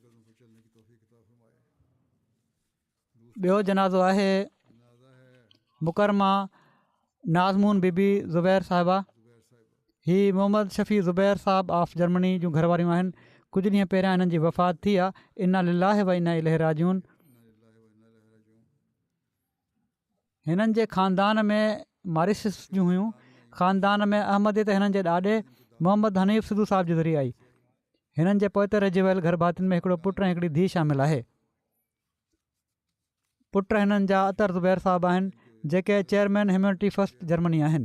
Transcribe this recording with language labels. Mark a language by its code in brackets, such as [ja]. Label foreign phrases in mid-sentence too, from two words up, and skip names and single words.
[sd] ॿियो जनाज़ो आहे मुकरमा नाज़मून बीबी ज़ुबैर साहिबा। हीअ मोहम्मद शफ़ी ज़ुबैर साहिब ऑफ जर्मनी जूं घरवारियूं आहिनि। कुझु ॾींहं पहिरियां हिननि जी वफ़ात थी आहे। [ar] إنا لله وإنا إليه راجعون. [sd] हिननि जे ख़ानदान में मारिसिस जूं हुयूं। ख़ानदान में अहमदियत हिननि जे ॾाॾे मोहम्मद हनीफ़ सिद्धू साहिब जे ज़रिए आई। हिननि जे पोइ रहिजी वियल घर भातियुनि में हिकिड़ो पुटु ऐं हिकिड़ी धीउ शामिलु आहे। पुट हिननि जा अतर ज़ुबैर साहिबु आहिनि, जेके चेयरमैन ह्यूमैनिटी फस्ट जर्मनी आहिनि।